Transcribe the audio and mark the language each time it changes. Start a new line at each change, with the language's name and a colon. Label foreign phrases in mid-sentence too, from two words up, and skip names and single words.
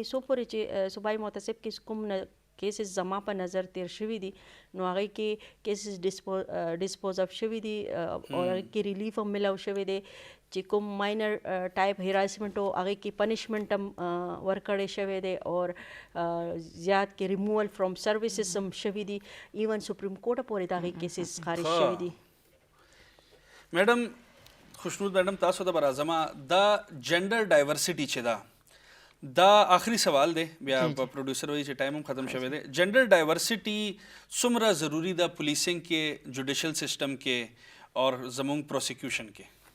Pashto: سو پورې چې صوبایي متصب کې کوم کیسز زما په نظر تیر شوي دي نو هغې کې کیسز
English: dispose of
Pashto: شوي دي اور هغې کې ریلیف هم ملاو شوی دی. چې کوم
English: minor type harassment
Pashto: و هغې کې پنشمنټ هم ورکړی شوی دی اور زیات کې
English: removal from services
Pashto: هم شوي دي.
English: even Supreme Court
Pashto: پورې د هغې کیسز خارج شوي دي. میډم خوشنود میډم تاسو ته به راځم، دا
English: gender diversity
Pashto: چې ده دا آخري سوال دی، بیا په پروډوسر وایي چې ټایم هم ختم شوی دی.
English: gender diversity
Pashto: څومره ضروری ده پولیسنګ کې،
English: judicial system
Pashto: کې اور زموږ پروسیکیوشن کې؟